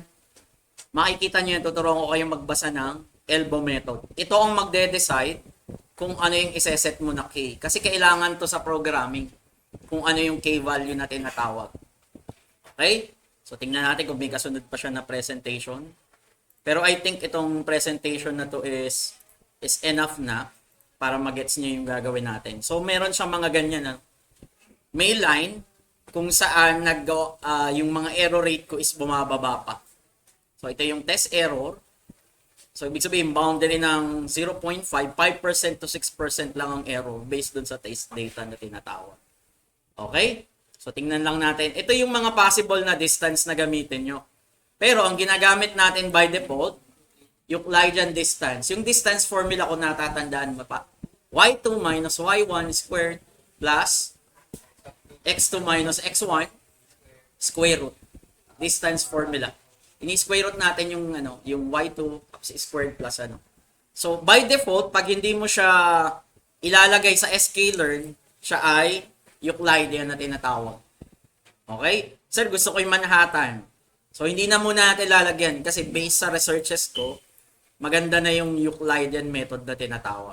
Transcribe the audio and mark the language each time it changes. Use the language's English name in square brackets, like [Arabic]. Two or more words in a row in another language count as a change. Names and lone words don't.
[Filipino] Makikita nyo yan, tuturuan ko kayong magbasa ng [English] elbow method. [Filipino] Ito ang magde-decide kung ano yung iseset mo na K. Kasi kailangan to sa programming kung ano yung [English] K value [Filipino] na tinatawag. Okay? So, tingnan natin kung may kasunod pa siya na presentation. Pero [English] I think [Filipino] itong presentation na to [English] is enough [Filipino] na para magets nyo yung gagawin natin. So, meron siyang mga ganyan na may line kung saan yung mga [English] error rate [Filipino] ko is bumababa pa. So, ito yung [English] test error. [Filipino] So, ibig sabihin, boundary ng 0.5, 5% to 6% lang ang error based dun sa [English] test data [Filipino] na tinatawag. Okay? So, tingnan lang natin. Ito yung mga possible na distance na gamitin nyo. Pero, ang ginagamit natin [English] by default, [Filipino] yung [English] Euclidean distance. [Filipino] Yung [English] distance formula [Filipino] ko natatandaan mo pa. [English] y2 minus y1 squared plus x2 minus x1 square root. Distance formula. [Filipino] Ini-square root natin yung [English] y2 squared plus So, by default, [Filipino] pag hindi mo siya ilalagay sa sklearn, siya ay Euclidean na tinatawag. Okay? Sir, gusto ko yung Manhattan. So, hindi na muna natin lalagyan kasi based sa researches ko, maganda na yung [English] Euclidean method [Filipino] na tinatawag.